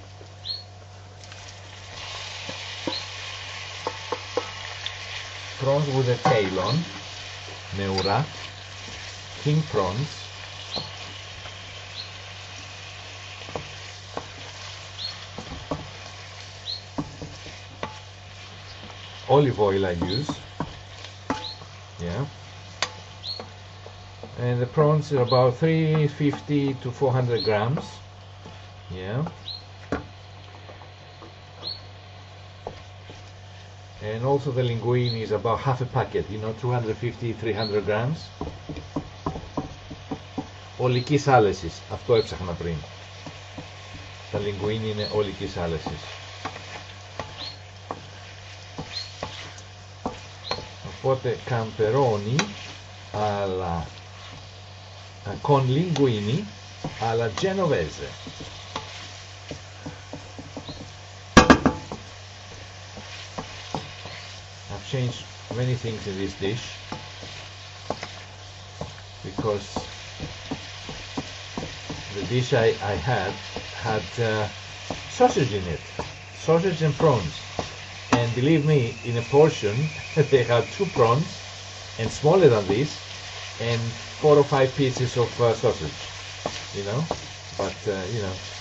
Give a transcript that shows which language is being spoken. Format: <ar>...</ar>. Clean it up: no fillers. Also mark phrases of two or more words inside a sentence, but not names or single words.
<en>Prawns with a tail on, neura, king prawns, olive oil I use, yeah, and the prawns are about 350 to 400 grams, yeah. And also the linguine is about half a packet, you know, 250-300 grams.</en> <el>Ολικής άλεσης, αυτό έψαχνα πριν. Τα linguine είναι ολικής άλεσης.</el> <it>Οπότε camperoni alla con linguini alla genovese.</it> <en>Changed many things in this dish because the dish I had sausage in it, sausage and prawns, and believe me, in a portion they had 2 prawns and smaller than this and 4 or 5 pieces of sausage, you know, but you know,</en>